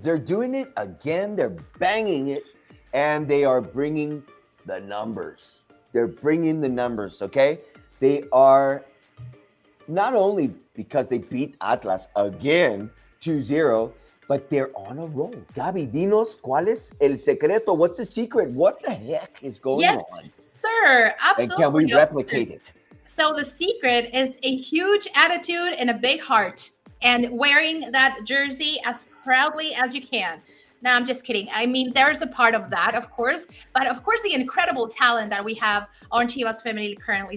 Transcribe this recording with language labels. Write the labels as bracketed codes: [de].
[en] They're doing it again. They're banging it. And they are bringing the numbers. They're bringing the numbers, okay? They are not only because they beat Atlas again 2-0, but they're on a roll. [es] Gabi, dinos, ¿cuál es el secreto? [en] What's the secret? What the heck is going on? Yes, sir. Absolutely. And can we replicate it? So the secret is a huge attitude and a big heart, and wearing that jersey as proudly as you can. No, I'm just kidding. I mean, there's a part of that, of course, but of course, the incredible talent that we have on Chivas Femenil currently.